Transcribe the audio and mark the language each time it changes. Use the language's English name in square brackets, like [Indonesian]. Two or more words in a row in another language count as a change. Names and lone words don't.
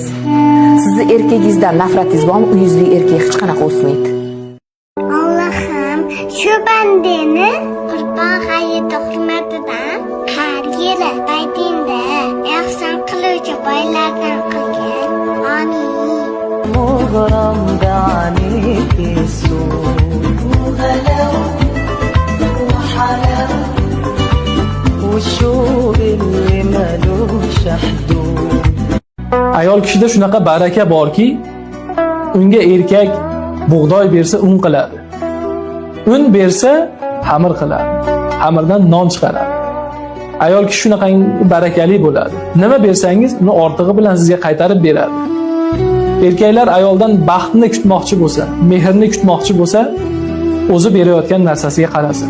[Uzbek] Sizni erkagingizdan nafratingiz bormi? Uyingizda erkak hech qanaqa o'smaydi. Allohim, shu bandani Qurbon hayiti hurmatidan har yili baytingda ehson qiluvchi boylardan qilgin. Amin. [Arabic] مغرم بعينيك السود وغلاو وحلاو والشوق اللي ملوش حدود. [Uzbek] Ayol kishida shunaqa baraka borki, unga erkak bug'doy bersa un qiladi. Un bersa xamir qiladi. Xamirdan non chiqaradi. Ayol kishi shunaqa barakali bo'ladi. Nima bersangiz, uni ortig'i bilan sizga qaytarib beradi. Erkaklar ayoldan baxtni kutmoqchi bo'lsa, mehrni kutmoqchi bo'lsa, o'zi berayotgan narsasiga qarasin.